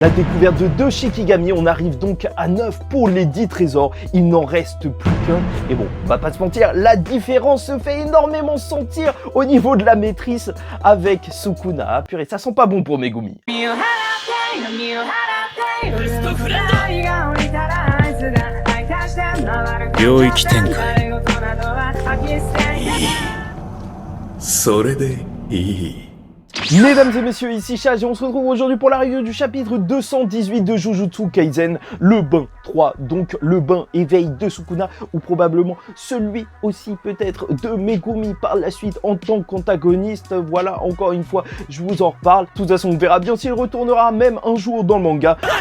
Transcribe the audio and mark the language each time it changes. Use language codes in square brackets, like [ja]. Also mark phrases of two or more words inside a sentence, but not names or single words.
[fr] La découverte de 2 Shikigami, on arrive donc à 9 pour les 10 trésors, il n'en reste plus qu'un. Et bon, on va pas se mentir, la différence se fait énormément sentir au niveau de la maîtrise avec Sukuna. Purée, ça sent pas bon pour Megumi. [ja] 領域展開いいそれでいい [fr] Mesdames et messieurs, ici Chaz et on se retrouve aujourd'hui pour la review du chapitre 218 de Jujutsu Kaisen, le bain 3, donc le bain éveil de Sukuna, ou probablement celui aussi peut-être de Megumi par la suite en tant qu'antagoniste. Voilà, encore une fois, je vous en reparle. De toute façon, on verra bien s'il retournera même un jour dans le manga.